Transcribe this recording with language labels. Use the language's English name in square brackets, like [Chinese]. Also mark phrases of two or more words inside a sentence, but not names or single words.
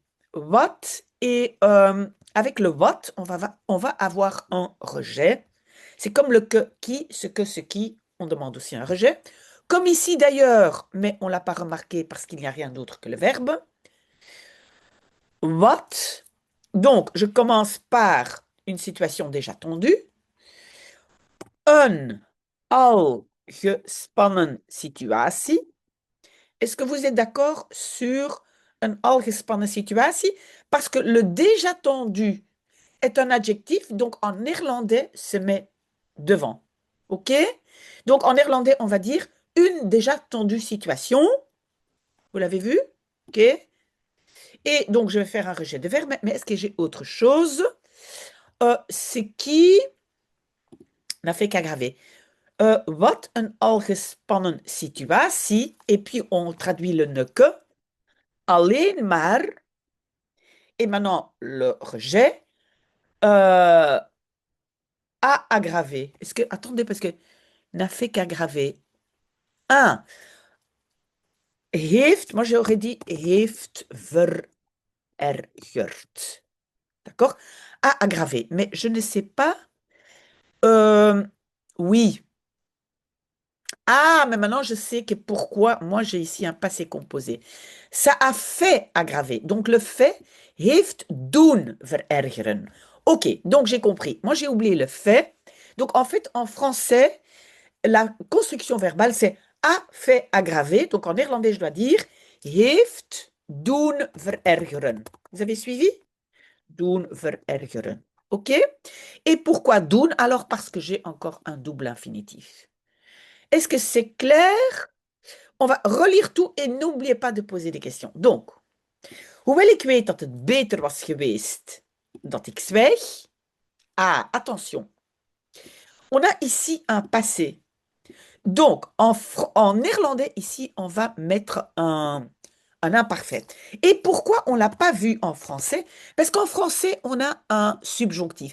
[French] What et avec le what, on va avoir un rejet. C'est comme le que, qui, ce qui, on demande aussi un rejet. Comme ici d'ailleurs, mais on ne l'a pas remarqué parce qu'il n'y a rien d'autre que le verbe. What. Donc, je commence par une situation déjà tendue. [Dutch] Een al gespannen situatie. [French] Est-ce que vous êtes d'accord sur une [Dutch] al gespannen situatie? [French] Parce que le déjà tendu est un adjectif, donc en néerlandais se met devant. OK? Donc en néerlandais, on va dire une déjà tendue situation. Vous l'avez vu? OK? Et donc je vais faire un rejet de verbe, mais est-ce que j'ai autre chose? C'est qui n'a fait qu'aggraver. [Dutch] Wat een al gespannen situatie. [French] Et puis on traduit le ne que. [Dutch] Alleen maar. [French] Et maintenant, le rejet a aggravé. Est-ce que, attendez, parce que n'a fait qu'aggraver. Un, heeft, moi j'aurais dit [Dutch] heeft verergerd. [French] D'accord? A aggravé. Mais je ne sais pas. Oui. Ah, mais maintenant je sais que pourquoi moi j'ai ici un passé composé. Ça a fait aggraver. Donc le fait [Dutch] heeft doen verergeren. [French] Ok, donc j'ai compris. Moi j'ai oublié le fait. Donc, en fait, en français, la construction verbale, c'est a fait aggraver. Donc, en néerlandais, je dois dire [Dutch] heeft doen verergeren. [French] Vous avez suivi? [Dutch] Doen verergeren. [French] OK? Et pourquoi doen? Alors, parce que j'ai encore un double infinitif. Est-ce que c'est clair? On va relire tout et n'oubliez pas de poser des questions. Donc, [Dutch] hoewel ik weet dat het beter was geweest dat ik zwijg. [French] Ah, attention. On a ici un passé. Donc, en néerlandais, ici, on va mettre un imparfait. Et pourquoi on ne l'a pas vu en français? Parce qu'en français, on a un subjonctif.